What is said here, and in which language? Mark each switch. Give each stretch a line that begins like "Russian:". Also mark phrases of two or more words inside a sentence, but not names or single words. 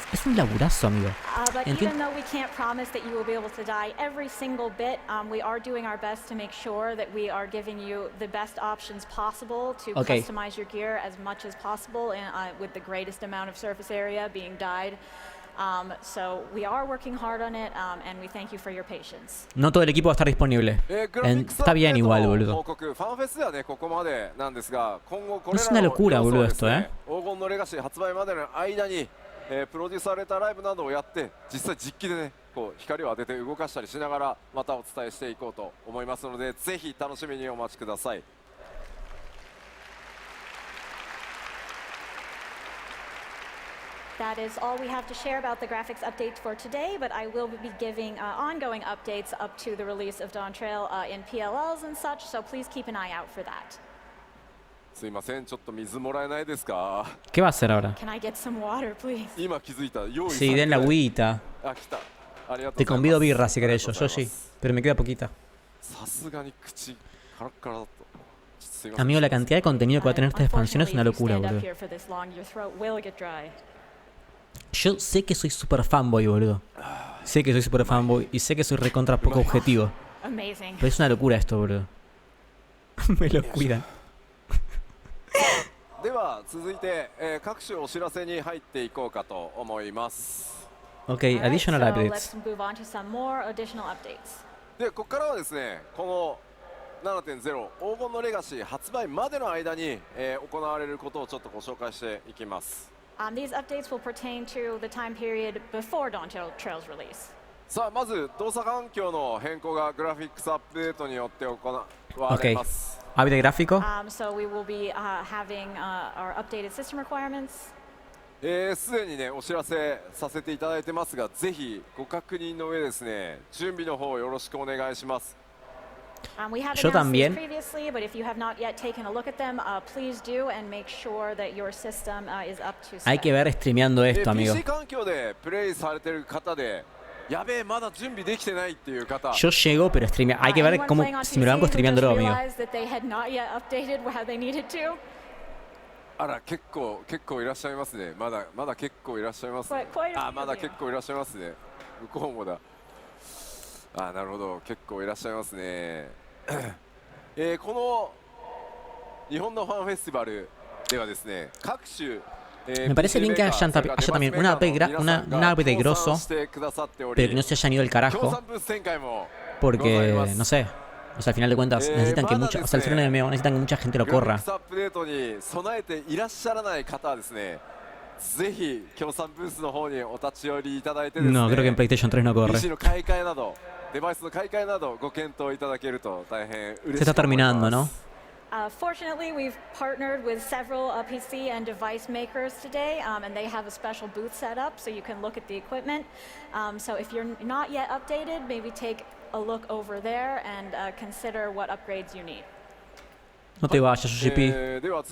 Spanish: Es un laburazo, amigo.
English: But even though we can't promise that you will be able to dye every single bit, we are doing our best to make sure that we are giving you the best options possible to customize your gear as much as possible with the greatest amount of surface area being dyed. So we are working hard on it, and we thank you for your patience.
Spanish: No todo el equipo va a estar disponible. Está bien igual, boludo. Es una locura, boludo, esto,
Japanese: プロデュースされたライブなどをやって実際実機でねこう光を当てて動かしたりしながらまたお伝えしていこうと思いますのでぜひ楽しみにお待ちください。
English: That is all we have to share about the graphics updates for today, but I will be giving ongoing updates up to the release of Dawn Trail in PLLs and such, so please keep an eye out for that.
Japanese: すいません、ちょっと水もらえないですか。
Spanish: ¿Qué va a hacer ahora?
English: Can I get some water, please?
Japanese: 今気づいた。用意
Spanish: Sí, den la agüita.
Japanese: あ、来た。ありがとうございます。
Spanish: Te convido birra si querés yo sí, pero me queda poquita. さすがに口カラッカラだと。 Amigo, la cantidad de contenido que va a tener esta expansión es una locura, boludo. Yo sé que soy super fanboy, boludo. Sé que soy super fanboy y sé que soy recontra poco objetivo. Pero es una locura esto, boludo. Me lo cuidan.
Japanese: では続いて、各種お知らせに入っていこうかと思います。
English: Okay, additional updates.
Japanese: で、ここからはですね、この 7.0 黄金のレガシー発売までの間に、行われることをちょっとご紹介していきます。
English: These updates will pertain to the time period before Dawn Trail's release.
Japanese: さあ、まず動作環境の変更がグラフィックスアップデートによって行われます。
Spanish: ¿Update gráfico?
English: So we will be having our updated system requirements.
Japanese: すでにねお知らせさせていただいてますが、ぜひご確認の上ですね、準備の方よろしくお願いします。
English: We have announced these previously, but if you have not yet taken a look at them, please do and make sure that your system is up to spec.
Spanish: Hay que ver streameando esto, amigo.
Japanese: PC 環境でプレイされてる方で、やべえまだ準備できてないっていう方。
Spanish: Yo llego, pero streamea. Hay que ver cómo si me lo banco streameándolo, amigo.
Japanese: あら結構いらっしゃいますね。まだ結構いらっしゃいますね。あ、まだ結構いらっしゃいますね。向こうもだ。あ、なるほど、結構いらっしゃいますね。この日本のファンフェスティバルではですね、各種
Spanish: Me parece bien que haya también un update grosso, pero que no se hayan ido al carajo, porque, no sé, o sea, al final de cuentas necesitan que mucha, o sea, al final de MMO necesitan que mucha gente lo corra. No, creo que en PlayStation 3 no corre. Se está terminando, ¿no?
English: Fortunately, we've partnered with several PC and device makers today, and they have a special booth set up so you can look at the equipment. So if you're not yet updated, maybe take a look over there and consider what upgrades you need.
Spanish: No te vayas, GP.